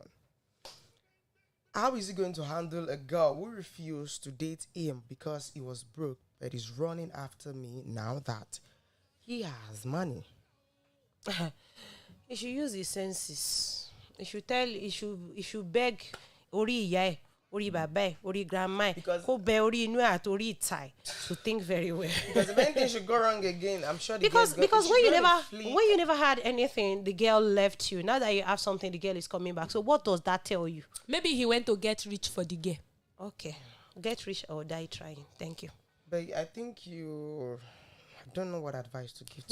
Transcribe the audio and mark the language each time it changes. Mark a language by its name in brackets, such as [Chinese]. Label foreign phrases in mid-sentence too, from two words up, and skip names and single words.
[English] How is he going to handle a girl who refused to date him because he was broke, but is running after me now that he has money? He should use his senses. He should beg Ori Iyae, Ori Baba, Ori Grandma, Ori Inu Ori Itai to think very well. Because if anything should go wrong again, I'm sure because when you never had anything, the girl left you. Now that you have something, the girl is coming back. So what does that tell you? Maybe he went to get rich for the girl. Okay, get rich or die trying. Thank you. But I think I don't know what advice to give to